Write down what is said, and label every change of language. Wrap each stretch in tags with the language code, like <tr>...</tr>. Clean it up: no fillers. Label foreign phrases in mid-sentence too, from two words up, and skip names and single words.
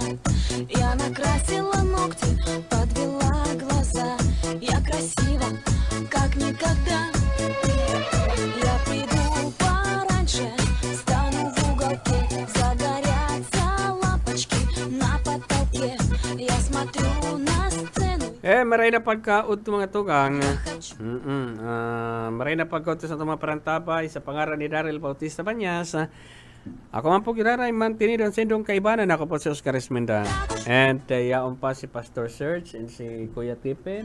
<ru>Я накрасила ногти, подвела глаза. Я красива, как никогда. Я приду пораньше, стану в уголке. Загорятся лампочки на потолке. Я смотрю на сцену.</ru> <bik>Maray na pagkaud mga tugang. Maray na pagkaud sa mga parantabay sa pangaran ni Daryl Bautista Banyas. Ako man po giraray mantinido ang sendong kaibanan. Ako po si Oscar Esmenda. And yaon pa si Pastor Serge and si Kuya Tipen.</bik>